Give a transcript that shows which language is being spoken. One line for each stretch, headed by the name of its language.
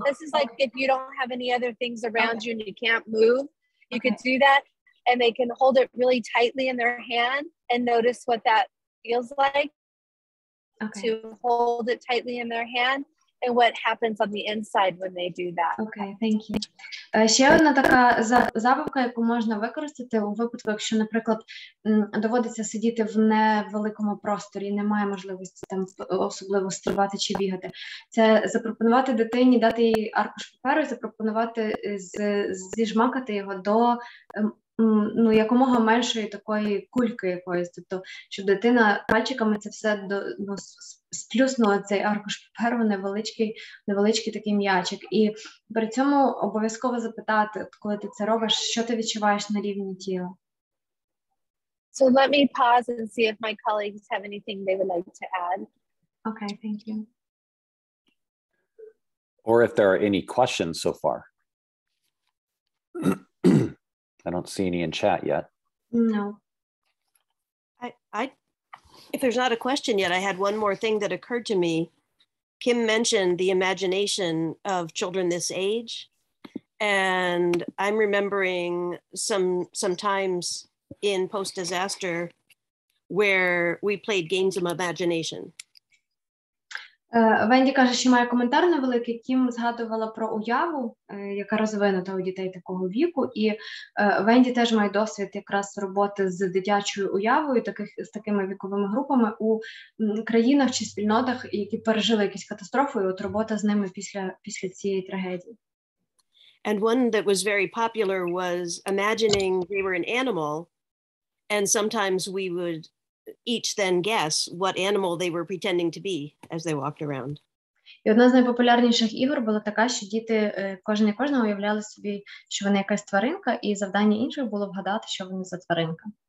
English: This is like if you don't have any other things around you and you can't move, you could do that, and they can hold it really tightly in their hand and notice what that feels like to hold it tightly in their hand. And what happens on the inside when they do that. Okay, thank you.
Ukrainian: Ще одна така забавка, яку можна використати у випадку, якщо, наприклад, доводиться сидіти в невеликому просторі, немає можливості там особливо стрибати чи бігати. Це запропонувати дитині, дати їй аркуш паперу і запропонувати зіжмакати його до ну, якомога меншої такої кульки якоїсь, тобто, щоб дитина пальчиками це все сплюснула цей аркуш паперу, невеличкий такий м'ячик. І при цьому обов'язково запитати, коли ти це робиш, що ти відчуваєш на рівні тіла.
English: So let me pause and see if my colleagues have anything they would like to add. Okay, thank you. Or if there are any questions so far. I don't see any in chat yet. No. If there's not a question yet, I had one more thing that occurred to me. Kim mentioned the imagination of children this age. And I'm remembering some times in post-disaster where we played games of imagination.
Ukrainian: Венді каже, що має коментар невеликий. Кім згадувала про уяву, яка розвинута у дітей такого віку, і Венді теж має досвід якраз роботи з дитячою уявою, з такими віковими групами у країнах чи спільнотах, які пережили якісь катастрофи, і от робота з ними після цієї трагедії.
English: And one that was very popular was imagining they were an animal, and sometimes we would each then guess what animal they were pretending to be as they walked around.
Ukrainian: І одна з найпопулярніших ігор була така, що діти кожна уявляли собі, що вони якась тваринка, і завдання інших було вгадати, що вони за тваринка.